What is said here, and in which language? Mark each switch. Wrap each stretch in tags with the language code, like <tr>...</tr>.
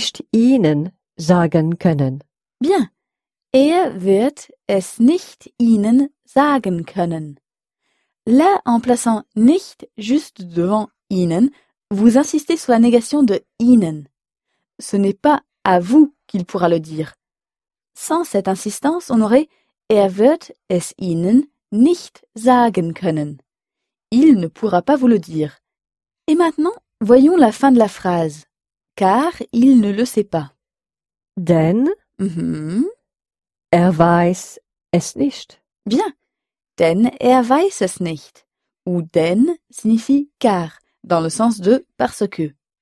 <de>Er wird es nicht ihnen sagen können.</de> <fr>Bien.</fr> <de>Er wird es nicht ihnen sagen können.</de> <fr>Là, en plaçant nicht juste devant ihnen, vous insistez sur la négation de ihnen. Ce n'est pas à vous qu'il pourra le dire. Sans cette insistance, on aurait</fr> <de>Er wird es ihnen nicht sagen können.</de> <fr>Il ne pourra pas vous le dire. Et maintenant, voyons la fin de la phrase. Car il ne le sait pas.</fr> <de>Denn Er weiß es nicht.</de> <fr>Bien.</fr> <de>Denn er weiß es nicht.</de> <fr>Ou denn signifie car, dans le sens de parce que.</fr>